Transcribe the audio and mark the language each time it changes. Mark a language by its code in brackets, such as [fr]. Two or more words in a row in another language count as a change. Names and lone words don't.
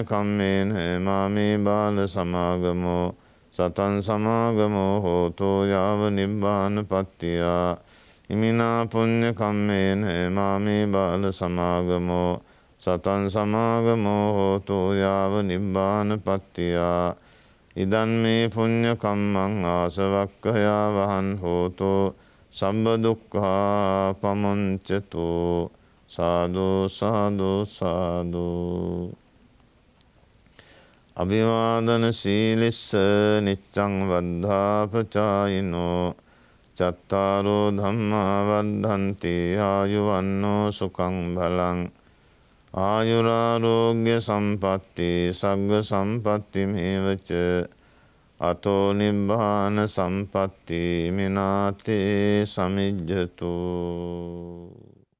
[pi] කම්මේන මාමේ බාල සමාගමෝ සතං සමාගමෝ හෝතු යාව නිබ්බානපත්තියා ඉමිනා පුඤ්ඤ කම්මේන මාමේ බාල සමාගමෝ සතං සමාගමෝ හෝතු යාව නිබ්බානපත්තියා ඉදන් මේ පුඤ්ඤ කම්මං ආසවක්ඛයා වහං හෝතු සම්බ දුක්ඛා පමුඤ්චතු සාදු සාදු සාදු අභිවාදන සීලිස්ස නිච්ඡං වද්ධාපචායිනෝ චත්තාරෝ ධම්මා වද්ධන්ති ආයුවන්නෝ සුඛං බලං ආයුරාරෝග්‍ය සම්පatti සග්ග සම්පatti මේවච අතෝ නිබ්බාන සම්පatti මිනාතේ සමිජ්ජතු